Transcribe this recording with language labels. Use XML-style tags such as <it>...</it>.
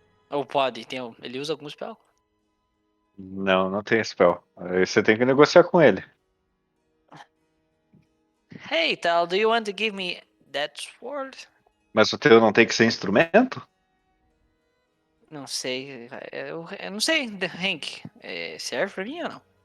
<pt>Ou pode, ele usa algum spell? Não, não tem spell. Aí você tem que negociar com ele.</pt> <en>Hey Tal, do you want to give me that sword?</en> <pt>Mas o teu não tem que ser instrumento? Não sei, eu não sei, Hank, serve pra mim ou não?</pt>